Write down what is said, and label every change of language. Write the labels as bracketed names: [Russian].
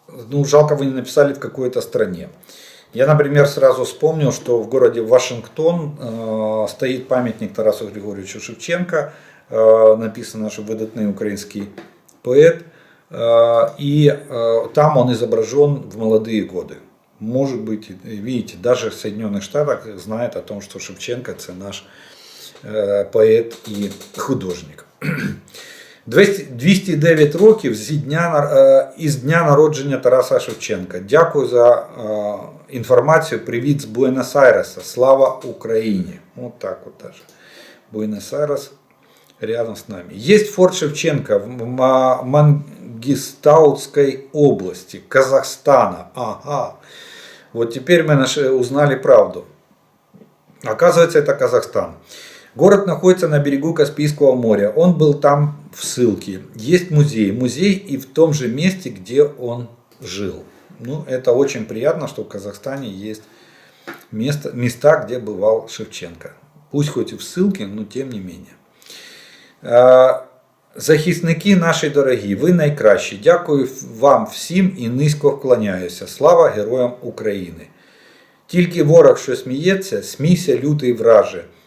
[Russian] Ну, жалко, вы не написали в какой-то стране. Я, например, сразу вспомнил, что в городе Вашингтон стоит памятник Тарасу Григорьевичу Шевченко, написано, что выдатный украинский поэт, и там он изображен в молодые годы. Может быть, видите, даже в Соединенных Штатах знают о том, что Шевченко – это наш поэт и художник. [Ukrainian] 209 років із дня народження Тараса Шевченка. [Russian] Дякую за информацию. Привет с Буэнос-Айреса. Слава Украине. Вот так вот даже. Буэнос-Айрес рядом с нами. Есть форт Шевченко в Мангистаутской области Казахстана. Ага. Вот теперь мы узнали правду. Оказывается, это Казахстан. Город находится на берегу Каспийского моря. Он был там в ссылке. Есть музей. Музей и в том же месте, где он жил. Ну, это очень приятно, что в Казахстане есть места, где бывал Шевченко. Пусть хоть и в ссылке, но тем не менее. [Ukrainian] Захисники наші дорогі, ви найкращі. Дякую вам всім і низько вклоняюся. Слава героям України. Тільки ворог, що сміється, смійся, лютий враже.